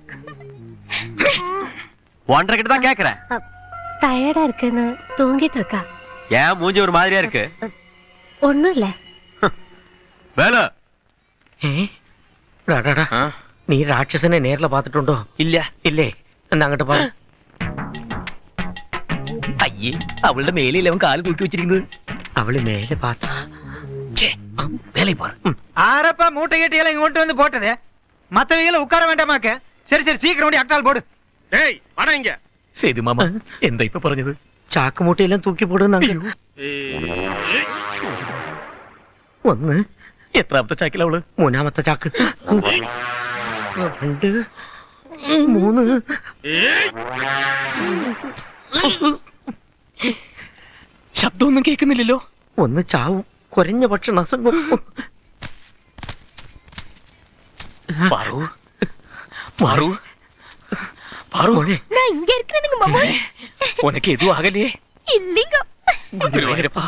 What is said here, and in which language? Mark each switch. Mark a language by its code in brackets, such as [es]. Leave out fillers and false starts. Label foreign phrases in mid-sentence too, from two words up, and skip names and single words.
[ta] ஒன்றரை கிட்ட தான் கேக்குறேன். டயர்டா இருக்குன்னு தூங்கிட்டு இருக்கா. ஏன் மூஞ்சி ஒரு மாதிரியா இருக்கு? ஒண்ணும் இல்ல. வேலை நீ ராட்சசனை நேர்ல பாத்துட்டோண்டோ? இல்ல. இல்லே, [ml] അങ്ങോട്ട് പാ. അയ്യേ, അവളുടെ മേലിൽ അവൻ കാല് തൂക്കി വെച്ചിരിക്കുന്നത്. [ta] அவளு மேல பார்த்தா வேலை பாரு. ஆரப்பா மூட்டை கட்டியெல்லாம் இங்கோட்டு வந்து போட்டது. மத்தவங்கள உட்கார வேண்டாமாக்க. சரி சரி, சீக்கிரம் ஓடி அக்கால் போடு. ஏய் வாடா இங்க. [ml] സേതു മാമ എന്താ ഇപ്പൊ പറഞ്ഞത്? ചാക്ക് മൂട്ടയെല്ലാം തൂക്കി പോടുന്ന ഒന്ന്. എത്രാമത്തെ ചാക്കില അവള്? മൂന്നാമത്തെ ചാക്ക്. 2 3. ശബ്ദമൊന്നും കേൾക്കുന്നില്ലല്ലോ. ഒന്ന് ചാവും, കുറഞ്ഞ പക്ഷെ നസങ്ങും. പാറു പാറു പാറു, [ta] நான் இங்க இருக்கிறேனுங்க மாமோய். உனக்கு எதுவும் ஆகலையே? இல்லைங்க. குருவாயூரப்பா.